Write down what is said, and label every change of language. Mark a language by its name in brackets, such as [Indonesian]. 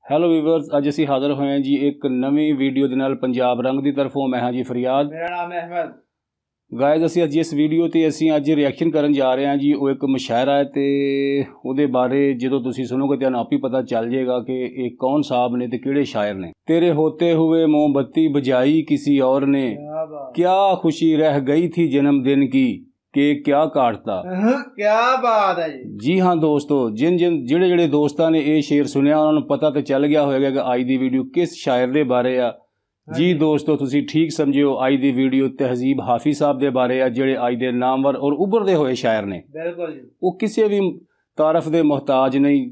[Punjabi] Hello viewers, ਅੱਜ ਅਸੀਂ ਹਾਜ਼ਰ ਹੋਏ ਹਾਂ ਜੀ ਇੱਕ ਨਵੀਂ ਵੀਡੀਓ ਦੇ ਨਾਲ। ਪੰਜਾਬ ਰੰਗ ਦੀ ਤਰਫੋਂ ਮੈਂ ਹਾਂ ਜੀ ਫਰਿਆਦ। ਮੇਰਾ ਨਾਮ ਹੈ ਅਹਿਮਦ। ਗਾਇਜ਼, ਅਸੀਂ ਅੱਜ ਇਸ ਵੀਡੀਓ ਤੇ ਅਸੀਂ ਅੱਜ ਰਿਐਕਸ਼ਨ ਕਰਨ ਜਾ ਰਹੇ ਹਾਂ ਜੀ। ਉਹ ਇੱਕ ਮੁਸ਼ਾਇਰਾ ਹੈ ਤੇ ਉਹਦੇ ਬਾਰੇ ਜਦੋਂ ਤੁਸੀਂ ਸੁਣੋਗੇ ਤੁਹਾਨੂੰ ਆਪ ਹੀ ਪਤਾ ਚੱਲ ਜਾਏਗਾ ਕਿ ਇਹ ਕੌਣ ਸਾਹਿਬ ਨੇ ਤੇ ਕਿਹੜੇ ਸ਼ਾਇਰ ਨੇ। [Hindi] तेरे होते हुए मोमबत्ती बजाई किसी और ने, क्या खुशी रह गई थी जन्मदिन की कि क्या काटता। क्या बात है जी हाँ दोस्तों, [Punjabi] ਜਿਹੜੇ ਦੋਸਤਾਂ ਨੇ ਇਹ ਸ਼ੇਰ ਸੁਣਿਆ ਉਹਨਾਂ ਨੂੰ ਪਤਾ ਤੇ ਚੱਲ ਗਿਆ ਹੋਵੇਗਾ ਕਿ ਅੱਜ ਦੀ ਵੀਡੀਓ ਕਿਸ ਸ਼ਾਇਰ ਦੇ ਬਾਰੇ ਆ। ਜੀ ਦੋਸਤੋ, ਤੁਸੀਂ ਠੀਕ ਸਮਝਿਓ, ਅੱਜ ਦੀ ਵੀਡੀਓ ਤਹਿਜ਼ੀਬ ਹਾਫਿਜ਼ ਸਾਹਿਬ ਦੇ ਬਾਰੇ ਆ, ਜਿਹੜੇ ਅੱਜ ਦੇ ਨਾਮਵਰ ਔਰ ਉੱਭਰਦੇ ਹੋਏ ਸ਼ਾਇਰ ਨੇ। ਬਿਲਕੁਲ ਜੀ। ਉਹ ਕਿਸੇ ਵੀ ਤਾਰਫ ਦੇ ਮੁਹਤਾਜ ਨਹੀਂ।